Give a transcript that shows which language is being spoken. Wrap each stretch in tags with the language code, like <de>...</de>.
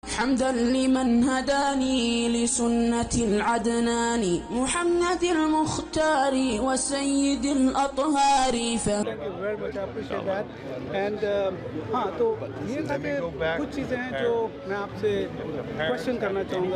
<ar>حمدا لمن هداني لسنة العدنان محمد المختار وسيد الأطهار.</ar> <en>Thank you very much, I appreciate that.</en> <ur>And ہاں تو یہ تھا کہ کچھ چیزیں ہیں جو میں آپ سے کوشچن کرنا چاہوں گا.</ur>